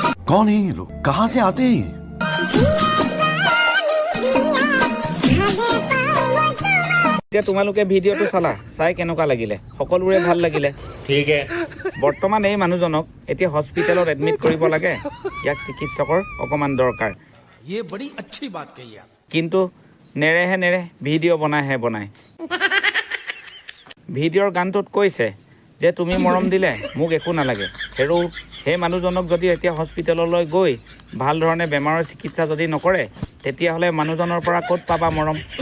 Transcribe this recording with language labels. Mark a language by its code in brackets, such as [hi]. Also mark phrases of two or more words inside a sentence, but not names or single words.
[hi] कौन है ये लोग कहां से आते हैं [as] এতিয়া তোমালোকে ভিডিঅ'টো চালা চাই কেনেকুৱা লাগিলে সকলোৰে ভাল লাগিলে [hi] ठीक है [as] বৰ্তমান এই মানুহজনক এতিয়া হস্পিটেলত এডমিট কৰিব লাগে ইয়াক চিকিৎসকৰ অকমান দৰকাৰ [hi] ये बड़ी अच्छी बात कही आप [as] কিন্তু নেৰে ভিডিঅ' বনাই ভিডিঅ'ৰ গানটোত কৈছে যে তুমি মৰম দিলে মোক একো নালাগে হেৰু সেই মানুহজনক যদি এতিয়া হস্পিটেললৈ গৈ ভাল ধৰণে বেমাৰৰ চিকিৎসা যদি নকৰে তেতিয়াহ'লে মানুহজনৰ পৰা ক'ত পাবা মৰম